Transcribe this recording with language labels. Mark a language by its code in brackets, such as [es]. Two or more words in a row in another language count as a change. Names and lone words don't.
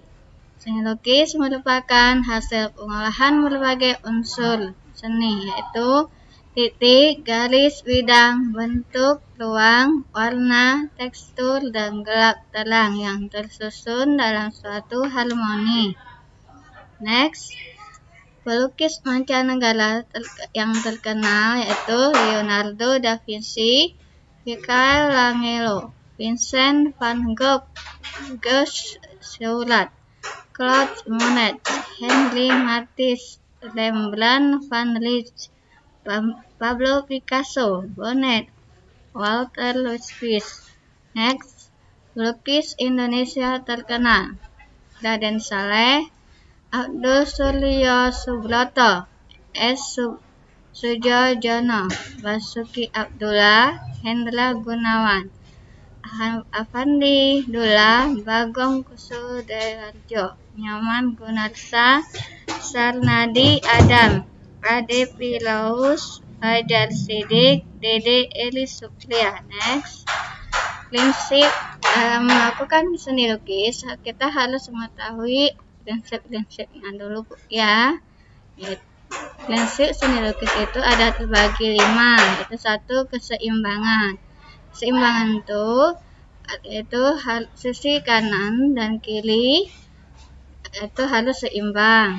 [id] Seni lukis merupakan hasil pengolahan berbagai unsur seni, yaitu titik, garis, bidang, bentuk, ruang, warna, tekstur, dan gelap terang yang tersusun dalam suatu harmoni. Next, pelukis mancanegara yang terkenal yaitu Leonardo da Vinci, Michelangelo, Vincent van Gogh, Auguste Seurat, Claude Monet, Henri Matisse, Rembrandt van Rijn, Pablo Picasso, Bonnet, Walter Lewis. Next, pelukis Indonesia terkenal Raden Saleh, Abdul Suryo Subroto, S. Sujojono, Basuki Abdullah, Hendra Gunawan, Afandi Dullah, Bagong Kusudarjo, Nyoman Gunarsa, Sarnadi Adam, Ade Pilaus, Fajar Sidik, Dede Eli Supriya. Next, prinsip dalam melakukan seni lukis kita harus mengetahui prinsip-prinsipnya dulu ya. Prinsip seni lukis itu ada terbagi 5, yaitu 1. Keseimbangan. Keseimbangan itu sisi kanan dan kiri itu harus seimbang.